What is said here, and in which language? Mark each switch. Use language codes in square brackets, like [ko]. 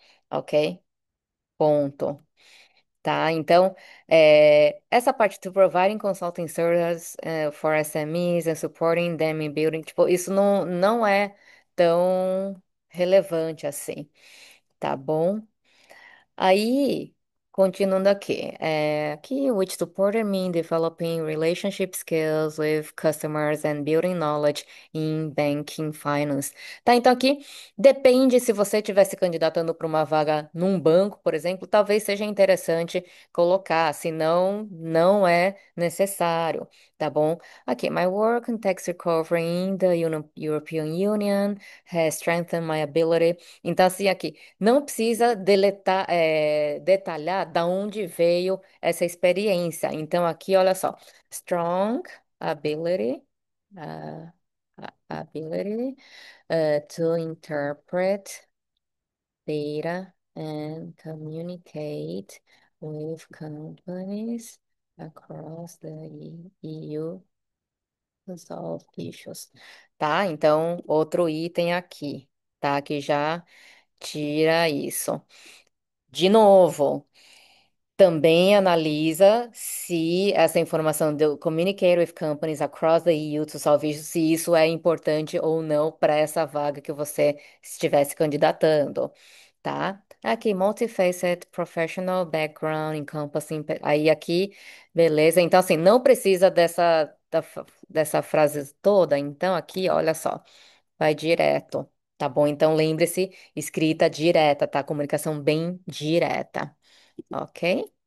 [pt] Ok? Ponto. Tá? Então, essa parte [en] to providing consulting services for SMEs and supporting them in building, [pt] tipo, isso não é tão relevante assim, tá bom? Aí, continuando aqui, aqui, [en] which supported me in developing relationship skills with customers and building knowledge in banking finance. [pt] Tá, então aqui depende se você estiver se candidatando para uma vaga num banco, por exemplo, talvez seja interessante colocar, senão não é necessário, tá bom? Aqui, [en] my work in tax recovery in the European Union has strengthened my ability. [pt] Então, assim, aqui. Não precisa detalhar da onde veio essa experiência. Então, aqui, olha só. [en] Strong ability, uh, ability to interpret data and communicate with companies across the EU to solve issues. [pt] Tá? Então, outro item aqui, tá? Que já tira isso. De novo, também analisa se essa informação do [en] communicate with companies across the EU to solve issues, [pt] se isso é importante ou não para essa vaga que você estivesse candidatando, tá? Aqui, [en] multifaceted professional background encompassing. [pt] Aí aqui, beleza. Então, assim, não precisa dessa frase toda. Então, aqui, olha só, vai direto, tá bom? Então, lembre-se, escrita direta, tá? Comunicação bem direta. Ok?